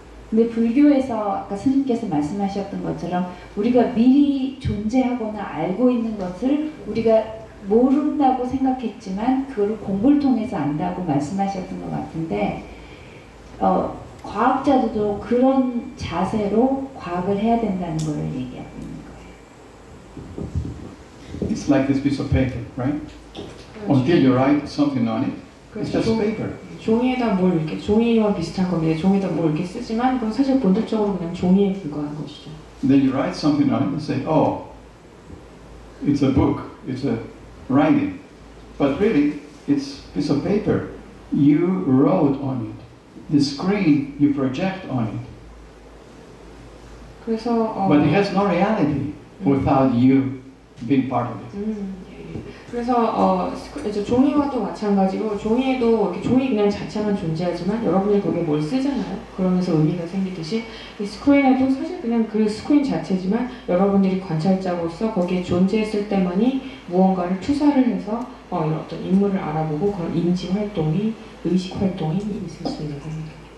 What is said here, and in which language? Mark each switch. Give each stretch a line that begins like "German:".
Korean: 근데 불교에서 아까 스님께서 말씀하셨던 것처럼 우리가 미리 존재하거나 알고 있는 것을 우리가 모른다고 생각했지만 그걸 공부를 통해서 안다고 말씀하셨던 것 같은데 과학자들도 그런 자세로 과학을 해야 된다는 걸 얘기하고 있는 거예요.
English: It's like this piece of paper, right? Until you write something on it, it's just paper.
Korean: 종이에다 뭘 이렇게 종이와 비슷한 겁니다. 종이에다 뭘 이렇게 쓰지만 그건 사실 본질적으로 그냥 종이에 불과한 것이죠.
English: Then you write something on it and say, oh, it's a book, it's a writing. But really, it's a piece of paper. You wrote on it. The screen, you project on it.
Korean: 그래서
English: But it has no reality without you being part of it.
Korean: 그래서 이제 종이와도 마찬가지로 종이에도 이렇게 종이 그냥 자체만 존재하지만 여러분들이 거기에 뭘 쓰잖아요. 그러면서 의미가 생기듯이 이 스크린에도 사실 그냥 그 스크린 자체지만 여러분들이 관찰자로서 거기에 존재했을 때만이 무언가를 투사를 해서 이런 어떤 인물을 알아보고 그런 인지 활동이 의식 활동이 있을 수 있는 겁니다.